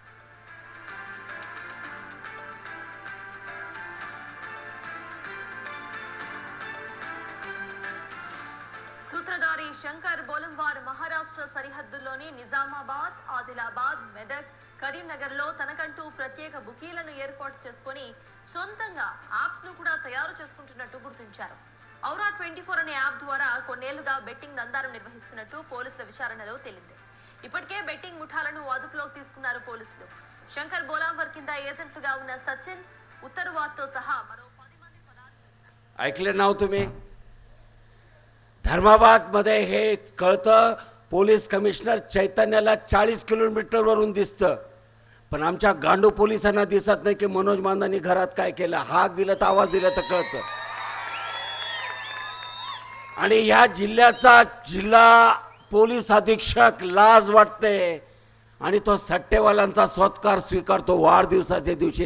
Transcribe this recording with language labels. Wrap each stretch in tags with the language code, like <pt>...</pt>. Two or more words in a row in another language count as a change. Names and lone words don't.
<te>సూత్రధారి శంకర్ బోలంవార్ మహారాష్ట్ర సరిహద్దుల్లోని నిజామాబాద్, ఆదిలాబాద్, మెదక్, కరీంనగర్ లో తనకంటూ ప్రత్యేక బుకీలను ఏర్పాటు చేసుకుని సొంతంగా యాప్స్ ను కూడా తయారు చేసుకుంటున్నట్టు గుర్తించారు. ఔరా 24 అనే యాప్ ద్వారా కొన్నేళ్లుగా బెట్టింగ్ దందాలు నిర్వహిస్తున్నట్టు పోలీసుల విచారణలో తేలింది. ఇప్పటికే బెట్టింగ్ ముఠాలను అదుపులోకి తీసుకున్నారు పోలీసులు. శంకర్ బోలాంవర్ కింద ఏజెంట్లుగా ఉన్న సచిన్, ఉత్తర్వాద్తో సహా మరో 10 మంది</te> <mr>ऐकले नाव तुम्ही. धर्माबाद मध्ये हे कळतं.</mr> <en>police commissioner</en> <mr>चैतन्याला 40 किलोमीटर वरून दिसतं, पण आमच्या गांडू पोलिसांना दिसत नाही की मनोज मांदानी घरात काय केलं. हाक दिला तर आवाज दिला तर कळतं. आणि या जिल्ह्याचा जिल्हा पोलीस अधीक्षक लाज वाटते आणि तो सट्टेवाल्यांचा सत्कार स्वीकारतो वाढदिवसाच्या दिवशी.</mr>